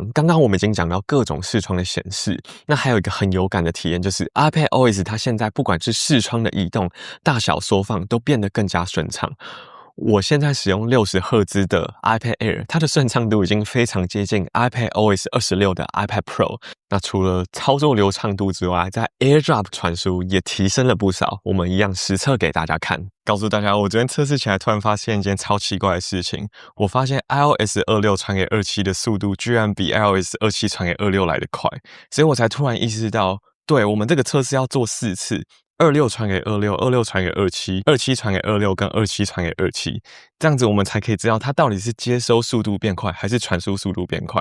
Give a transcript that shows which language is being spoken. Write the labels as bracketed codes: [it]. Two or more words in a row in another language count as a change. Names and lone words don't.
[zh] 剛剛我們已經講到各種視窗的顯示，那還有一個很有感的體驗，就是 iPadOS 它現在不管是視窗的移動、大小縮放，都變得更加順暢。我現在使用60赫茲的 iPad Air， 它的順暢度已經非常接近 iPadOS 26的 iPad Pro。那除了操作流暢度之外，在 AirDrop 傳輸也提升了不少。我們一樣實測給大家看，告訴大家，我昨天測試起來突然發現一件超奇怪的事情。我發現 iOS 26傳給27的速度居然比 iOS 27傳給26來得快，所以我才突然意識到，對，我們這個測試要做4次。26傳給26，26傳給27，27傳給26，跟27傳給27，這樣子我們才可以知道它到底是接收速度變快，還是傳輸速度變快。